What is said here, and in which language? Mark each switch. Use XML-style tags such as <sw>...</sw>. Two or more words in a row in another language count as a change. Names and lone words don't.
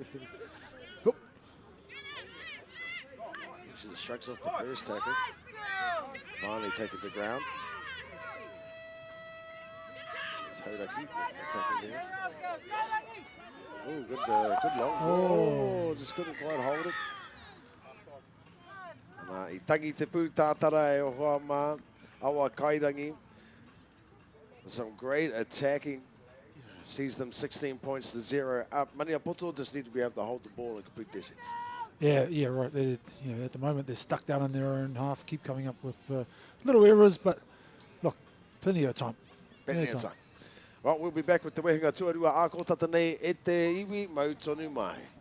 <en>She just shrugs off the first tackle. Finally taken to ground. It's Hodaki attacking there. Oh, good long ball. Oh, just couldn't quite hold it.</en> <mi>I tangi te pū tātara e o hoa mā, Awa Kairangi.</mi> <en>Some great attacking. Sees them 16 points to 0 up. Maniapoto just need to be able to hold the ball and complete their sets. Yeah, right. At the moment they're stuck down in their own half, keep coming up with little errors, but look, plenty of time. Plenty of time. Right, we'll be back with the</en> <mi>wehenga tuarua a ko tata nei e te iwi mau tonu mai.</mi>